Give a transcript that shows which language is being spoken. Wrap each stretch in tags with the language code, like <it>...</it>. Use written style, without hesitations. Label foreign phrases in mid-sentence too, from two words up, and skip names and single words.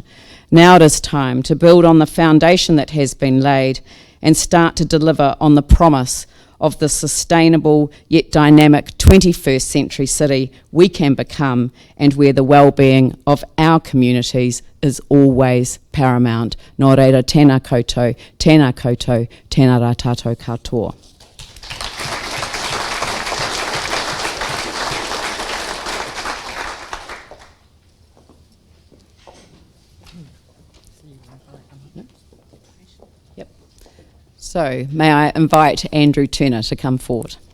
<en>Now it is time to build on the foundation that has been laid and start to deliver on the promise of the sustainable yet dynamic 21st century city we can become, and where the well-being of our communities is always paramount.</en> <mi>Nō reira, tēnā koutou, tēnā koutou, tēnā rā tātou katoa.</mi> <en>So, may I invite Andrew Turner to come forward.</en>